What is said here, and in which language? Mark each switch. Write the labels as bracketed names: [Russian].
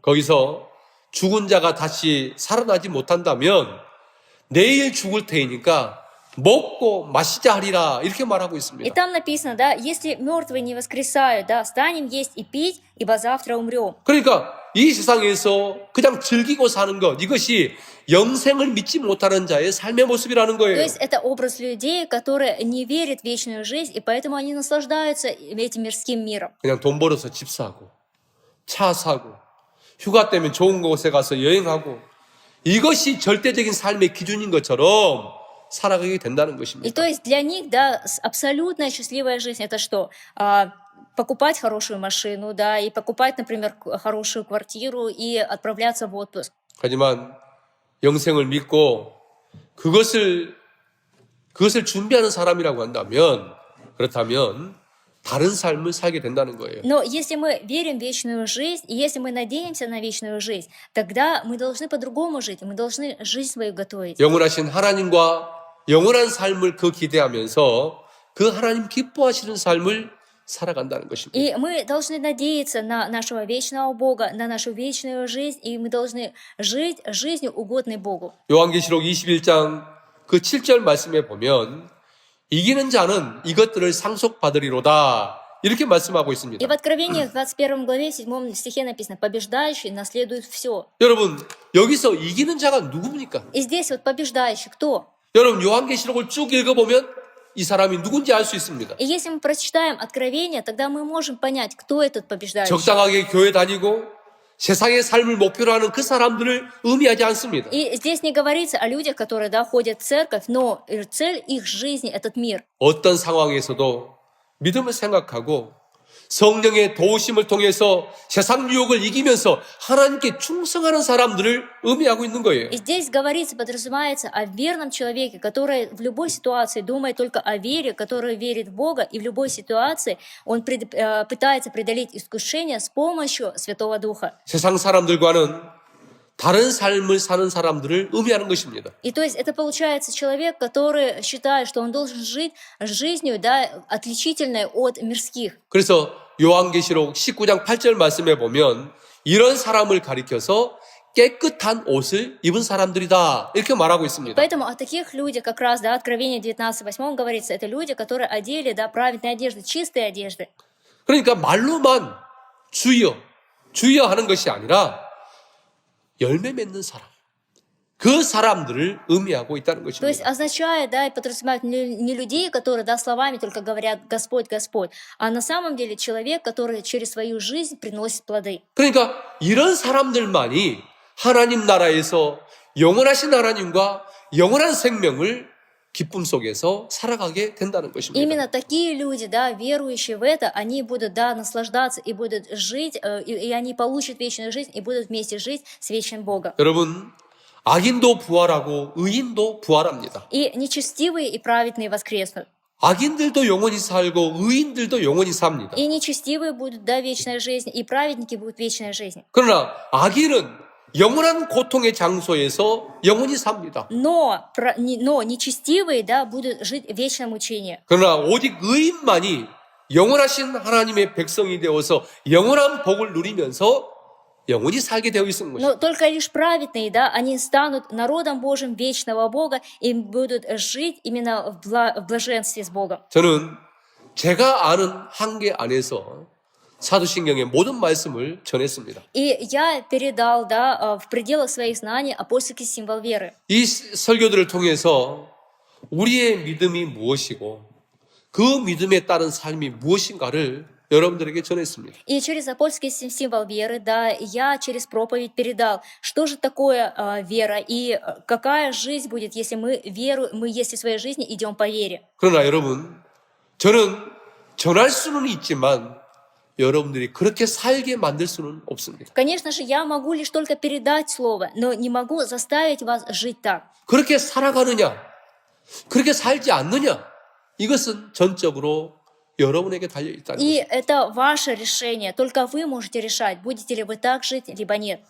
[Korean] 거기서 죽은 자가 다시 살아나지 못한다면 내일 죽을 테니까 먹고 마시자 하리라 이렇게 말하고 [Russian] И [Korean] 있습니다. [Russian] там написано, да, если мертвые не воскресают, да, станем есть и пить, ибо завтра умрем. [Korean] 그러니까 이 세상에서 그냥 즐기고 사는 것 이것이 영생을 믿지 못하는 자의 삶의 모습이라는 [Russian] То [Korean] 거예요. [Russian] есть это образ людей, которые не верят в вечную жизнь, и поэтому они наслаждаются этим мирским миром. [Korean] 그냥 돈 벌어서 집 사고 차 사고 휴가 때면 좋은 곳에 가서 여행하고 이것이 절대적인 삶의 기준인 것처럼 살아가게 된다는 [Russian] И [Korean] 것입니다. [Russian] то есть для них, да, абсолютная счастливая жизнь это что? Покупать хорошую машину, да, и покупать, например, хорошую квартиру и отправляться в отпуск. [Korean] 하지만 영생을 믿고 그것을 준비하는 사람이라고 한다면 그렇다면 다른 삶을 살게 된다는 거예요. [Russian] Но если мы верим в вечную жизнь, и если мы надеемся на вечную жизнь, тогда мы должны по-другому жить, мы должны жизнь свою готовить. [Korean] 영원하신 하나님과 영원한 삶을 기대하면서 그 하나님 기뻐하시는 삶을 살아간다는 것입니다. [Russian] И мы должны надеяться на нашего вечного Бога, на нашу вечную жизнь, и мы должны жить жизнью, угодной Богу. [Korean] 요한계시록 21장 그 7절 말씀에 보면 이기는 자는 이것들을 상속받으리로다 이렇게 말씀하고 있습니다. [Russian] И в Откровении, в 21 главе, 7 стихе написано, побеждающий наследует все. [Korean] 여러분 여기서 이기는 자가 누굽니까? [Russian] И здесь вот побеждающий кто? [Korean] 여러분 요한계시록을 쭉 읽어보면 이 사람이 누군지 알 수 있습니다. [Russian] И если мы прочитаем Откровение, тогда мы можем понять, кто этот побеждающий. [Korean] 적당하게 교회 다니고 세상의 삶을 목표로 하는 그 사람들을 의미하지 않습니다. [Russian] И здесь не говорится о людях, которые, да, ходят в церковь, но цель их жизни — этот мир. [Korean] 어떤 상황에서도 믿음을 생각하고 성령의 도우심을 통해서 세상 유혹을 이기면서 하나님께 충성하는 사람들을 의미하고 있는 거예요. [Russian] И здесь говорится, подразумевается о верном человеке, который в любой ситуации думает только о вере, который верит в Бога, и в любой ситуации он пытается преодолеть искушение с помощью Святого Духа. [Korean] 세상 사람들과는 다른 삶을 사는 사람들을 의미하는 것입니다. [Russian] И то есть это получается человек, который считает, что он должен жить жизнью, да, отличительной от мирских. [Korean] 그래서 요한계시록 19장 8절 말씀에 보면 이런 사람을 가리켜서 깨끗한 옷을 입은 사람들이다 이렇게 말하고 있습니다. [Russian] Поэтому о таких людях как раз, да, Откровение 19:8 говорится, это люди, которые одели, да, праведные одежды, чистые одежды. [Korean] 그러니까 말로만 주여 주여 하는 것이 아니라 열매 맺는 사람, 그 사람들을 의미하고 있다는 [Russian] То есть [Korean] 것입니다. [Russian] означает, да, и подразумевает не людей, которые, да, словами только говорят «Господь, Господь», а на самом деле человек, который через свою жизнь приносит плоды. [Korean] 그러니까 이런 사람들만이 하나님 나라에서 영원하신 하나님과 영원한 생명을 기쁨 속에서 살아가게 된다는 것입니다. [Russian] Именно такие люди, да, верующие в это, они будут, да, наслаждаться и будут жить, и они получат вечную жизнь и будут вместе жить с вечным Богом. [Korean] 여러분, 악인도 부활하고 의인도 부활합니다. [Russian] И нечестивые и праведные воскреснут. [Korean] 악인들도 영원히 살고 의인들도 영원히 삽니다. [Russian] И нечестивые будут, да, вечная жизнь, и праведники будут вечная жизнь. [Korean] 그러나 악인은 영원한 고통의 장소에서 영원히 삽니다. [Russian] Но нечестивые, да, будут жить в вечном учении. [Korean] 그러나 오직 의인만이 영원하신 하나님의 백성이 되어서 영원한 복을 누리면서 영원히 살게 되어 있는 것입니다. [Russian] Но только лишь праведные, да, они станут народом Божьим вечного Бога и будут жить именно в блаженстве с Богом. [Korean] 저는 제가 아는 한계 안에서 사도신경의 모든 말씀을 전했습니다. [Russian] И я передал, да, в пределах своих знаний апостольский символ веры. [Korean] 이 설교들을 통해서 우리의 믿음이 무엇이고 그 믿음에 따른 삶이 무엇인가를 여러분들에게 전했습니다. [Russian] И через апостольский символ веры, да, я через проповедь передал, что же такое вера и какая жизнь будет, если мы если в своей жизни идем по вере. [Korean] 그러나 여러분, 저는 전할 수는 있지만 여러분들이 그렇게 살게 만들 수는 없습니다. [Russian] Конечно же, я могу лишь только передать слово, но не могу заставить вас жить так. [Korean] 그렇게 살아가느냐, 그렇게 살지 않느냐, 이것은 전적으로 여러분에게 달려 있다는 [Russian] И [Korean] 것입니다. [Russian] это ваше решение, только вы можете решать, будете ли вы так жить, либо нет.